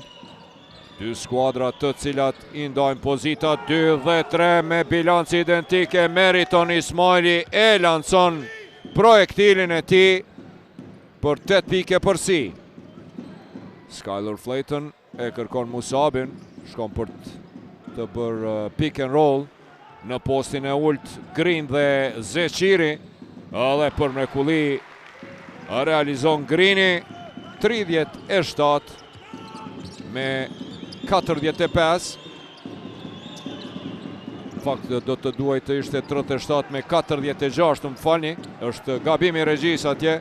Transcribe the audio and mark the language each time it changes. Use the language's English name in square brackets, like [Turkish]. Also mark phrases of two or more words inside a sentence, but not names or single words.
[Albanian] Dy skuadra të cilat i ndajnë pozita 2 dhe 3 me bilanci identike. Meriton Ismaili e lancon projektilin e tij për 8 pike përsi. Skylar Flayton e kërkon Musabin, shkon për të bërë [English] pick and roll [Albanian] në postin e ult Green dhe Zeqiri, edhe për mrekulli realizon Greeni 37 me 45. Në fakt do të duaj të ishte 37 me 46, më falni, është gabimi regjis atje.